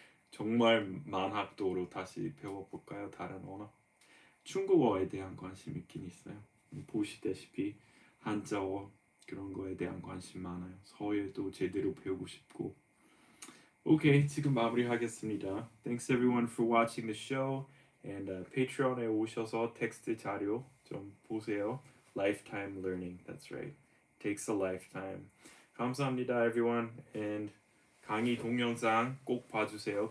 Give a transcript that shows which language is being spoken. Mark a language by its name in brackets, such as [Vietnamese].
[Korean] 정말 만학도로 다시 배워볼까요? 다른 언어? 중국어에 대한 관심 있긴 있어요. 보시다시피 한자어 그런 거에 대한 관심 많아요. 서예도 제대로 배우고 싶고. 오케이, 지금 마무리하겠습니다. [English] Thanks everyone for watching the show. [Korean] And patreon에 오셔서 텍스트 자료 좀 보세요. [English] Lifetime learning. That's right. Takes a lifetime. [Korean] 감사합니다, everyone. And 강의 동영상 꼭 봐주세요.